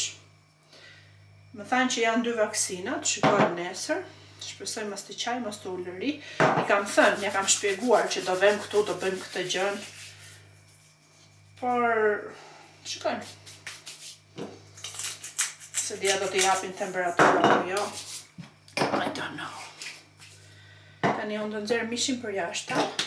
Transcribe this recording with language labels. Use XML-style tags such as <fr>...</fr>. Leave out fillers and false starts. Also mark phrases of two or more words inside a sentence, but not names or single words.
<sq>Më thanë që janë 2 vaksinat, shikojmë nesër, shpresoj mos të qaj, mos të ulëri. I kam thënë, ja kam shpjeguar që do vem këtu, do bëjmë këtë gjën. Por, shikojmë. Se dia do t'i japin temperaturë apo jo.</sq> <en>I don't know.</en> <sq>Tani unë do nxjerr mishin për jashtë.</sq>